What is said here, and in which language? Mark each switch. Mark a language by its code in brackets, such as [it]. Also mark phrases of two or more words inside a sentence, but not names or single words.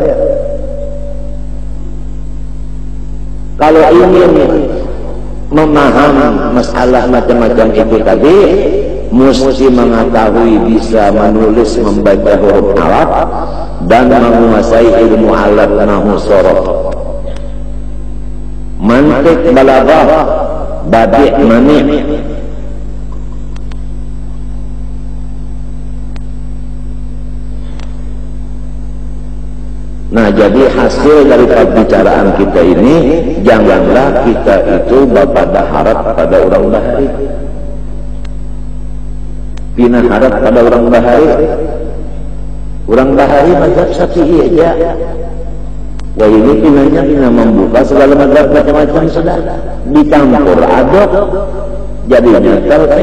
[id] Kalau ingin memahami masalah macam-macam itu tadi, mesti mengetahui bisa menulis membaca huruf Arab dan menguasai ilmu alat [ar] nahwu sorof, [id] mantik, balaghah, badi', mani'. [bjn] Nah, jadi hasil dari pembicaraan kita ini, janganlah kita itu bapada harap pada orang bahari. Pina harap pada orang bahari. Orang bahari mazhab Syafi'i aja. Wah, ini pina membuka segala mazhab macam-macam sudah dicampur aduk, jadinya talfik.